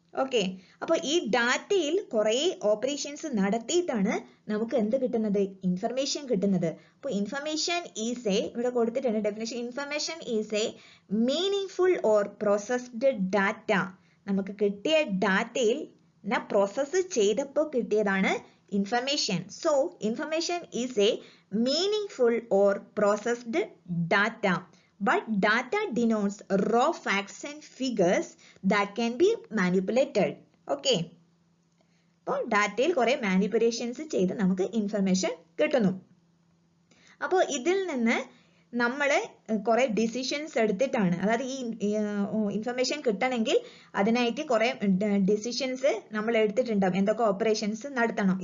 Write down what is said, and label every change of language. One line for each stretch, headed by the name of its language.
Malayalam: Okay, അപ്പോൾ ഈ ഡാറ്റയിൽ കുറേ ഓപ്പറേഷൻസ് നടത്തിയിട്ടാണ് നമുക്ക് എന്ത് കിട്ടുന്നത്, ഇൻഫർമേഷൻ കിട്ടുന്നത്.
English: അപ്പോൾ information is a,
Malayalam: ഇവിടെ കൊടുത്തിട്ടുണ്ട്
English: Definition, information is a meaningful or processed data.
Malayalam: നമുക്ക് കിട്ടിയ ഡാറ്റയിൽ പ്രോസസ്സ് ചെയ്തപ്പോൾ കിട്ടിയതാണ് information.
English: So, information is a meaningful or processed data but data denotes raw facts and figures that can be manipulated. Okay.
Malayalam: അപ്പോൾ ഡാറ്റയിൽ കുറെ മാനിപ്പുലേഷൻസ് ചെയ്ത് നമുക്ക് ഇൻഫർമേഷൻ കിട്ടുന്നു. അപ്പോൾ ഇതിൽ നിന്ന് നമ്മൾ കുറെ ഡിസിഷൻസ് എടുത്തിട്ടാണ്, അതായത് ഈ ഇൻഫർമേഷൻ കിട്ടണമെങ്കിൽ അതിനായിട്ട് കുറെ ഡിസിഷൻസ് നമ്മൾ എടുത്തിട്ടുണ്ടാവും, എന്തൊക്കെ ഓപ്പറേഷൻസ് നടത്തണം.